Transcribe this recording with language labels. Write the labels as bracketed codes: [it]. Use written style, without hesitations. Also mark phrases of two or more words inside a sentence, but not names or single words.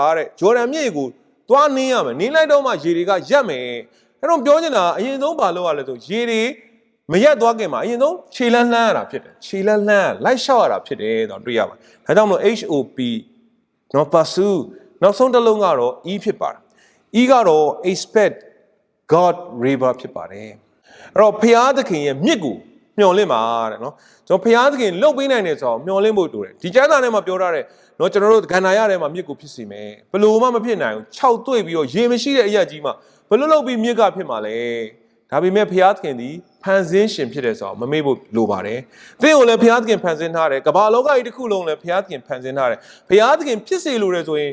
[my] တဲ့ဂျော်ဒန်မြစ်ကိုသွားနင်းရမယ်နင်းလိုက်တော့မှရေတွေကရက်မယ်အဲ့တော့ပြောချင်တာအရင်ဆုံးဘာလုပ်ရလဲဆိုရေတွေမရက်သွားခင်မှာအရင်ဆုံးခြေလန်းလှမ်းရတာဖြစ်တယ်ခြေလန်းလှမ်းလိုက်လျှောက်ရတာဖြစ်တယ်တော့တွေ့ရပါတယ်ဒါကြောင့်မလို့ HOP နော် pursue နောက်ဆုံးတစ်လုံးကတော့ E ဖြစ်ပါတယ် E ကတော့ [en] expect God river [my] ဖြစ်ပါတယ်အဲ့တော့ဖျားသခင်ရဲ့မြစ်ကိုမျှော်လင့်ပါတဲ့နော်ကျွန်တော်ဖျားသခင်လှုပ်ပေးနိုင်တယ်ဆိုတော့မျှော်လင့်ဖို့တူတယ်ဒီကျမ်းစာထဲမှာပြောထားတယ်နော် ကျွန်တော်တို့ကန္နာရထဲမှာမြစ်ကိုဖြစ်စီမယ်ဘယ်လိုမှမဖြစ်နိုင်ဘူး6တွေ့ပြီးတော့ရေမရှိတဲ့အရာကြီးမှာဘယ်လိုလုပ်ပြီးမြစ်ကဖြစ်မှာလဲဒါပေမဲ့ဖျားသခင်ဒီဖန်ဆင်းရှင်ဖြစ်တယ်ဆိုတော့မမေ့ဖို့လိုပါတယ်သင်ကိုလည်းဖျားသခင်ဖန်ဆင်းထားတယ်ကမ္ဘာလောကကြီးတစ်ခုလုံးလည်းဖျားသခင်ဖန်ဆင်းထားတယ်ဖျားသခင်ဖြစ်စေလိုတယ်ဆိုရင်